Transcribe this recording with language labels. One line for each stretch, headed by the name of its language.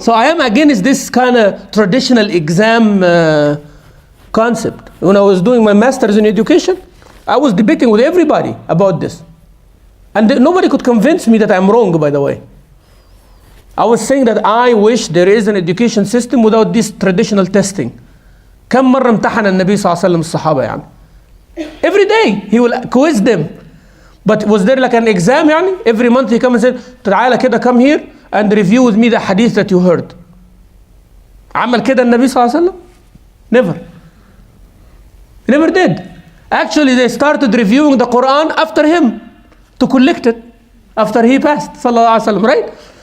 English: So I am against this kind of traditional exam concept. When I was doing my master's in education, I was debating with everybody about this. And nobody could convince me that I'm wrong, by the way. I was saying that I wish there is an education system without this traditional testing.
Arabic: كم مرة امتحن النبي صلى الله عليه وسلم الصحابة يعني?
English: Every day he will quiz them. But was there like an exam يعني? Every month he come and said
Arabic: تعالى كده
English: come here and review with me the hadith that you heard.
Arabic: عمل كده النبي صلى الله عليه وسلم?
English: Never. He never did. Actually they started reviewing the Quran after him to collect it after he passed
Arabic: صلى الله عليه وسلم,
English: right?